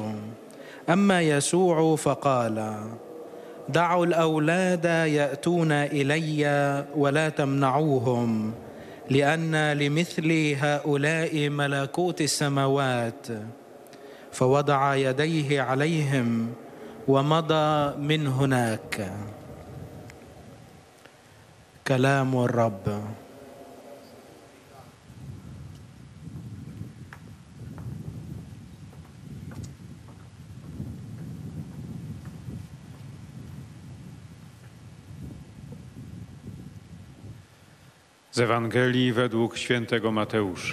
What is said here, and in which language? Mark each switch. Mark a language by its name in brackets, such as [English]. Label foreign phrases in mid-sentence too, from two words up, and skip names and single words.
[Arabic] أما يسوع فقال: دعوا الأولاد يأتون إلي ولا تمنعوهم، لأن لمثل هؤلاء ملكوت السماوات. فوضع يديه عليهم ومضى من هناك. كلام الرب. [Polish] Z Ewangelii według świętego Mateusza.